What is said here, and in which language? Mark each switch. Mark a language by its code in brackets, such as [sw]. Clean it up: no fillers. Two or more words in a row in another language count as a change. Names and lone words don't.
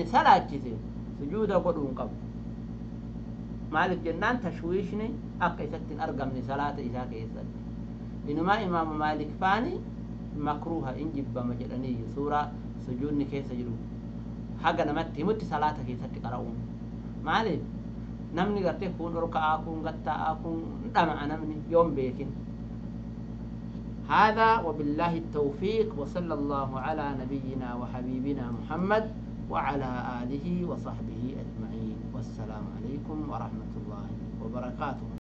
[om] salaachise sujuuda godhuun qabu maaliif jennaan tashwiishni akka isatti hin argamne salaata isaa keessatti inumaa imaamu maalik faani makruuha in jibbama jedhanii suuraa sujuudni keessa jiru haga namatti himutti salaata keessatti qara'uun maaliif namni gartee kun orka'aa kun gatta'aa kun dhama'a namni yoon beekin [ar] هذا وبالله التوفيق وصلى الله على نبينا وحبيبنا محمد وعلى آله وصحبه أجمعين والسلام عليكم ورحمة الله وبركاته